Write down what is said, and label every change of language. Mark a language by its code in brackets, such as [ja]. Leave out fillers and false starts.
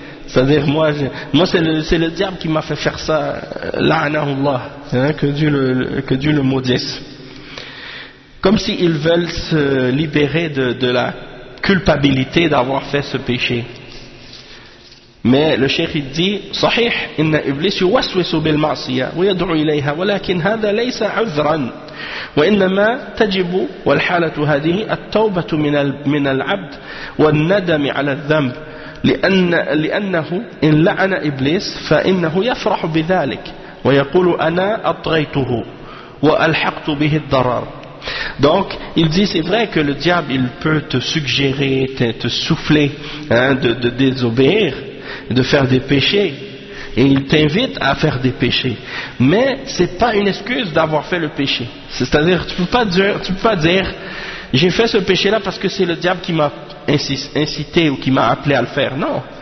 [fr] C'est-à-dire moi c'est le diable qui m'a fait faire ça, la'anahullah, hein, que Dieu le maudisse. Comme s'ils veulent se libérer de la culpabilité d'avoir fait ce péché. Mais le cheikh il dit [ar] صحيح إن إبليس يوسوس بالمعصية ويدعو إليها ولكن هذا ليس عذرا وإنما تجب والحالة هذه التوبة من العبد والندم على الذنب لأنه إن لعن إبليس فإنه يفرح بذلك ويقول أنا أطغيته وألحقت به الضرر. [fr] Donc, il dit, c'est vrai que le diable, il peut te suggérer, te souffler, hein, de désobéir, de faire des péchés, et il t'invite à faire des péchés, mais c'est pas une excuse d'avoir fait le péché. C'est-à-dire, tu peux pas dire j'ai fait ce péché-là parce que c'est le diable qui m'a incité ou qui m'a appelé à le faire. Non.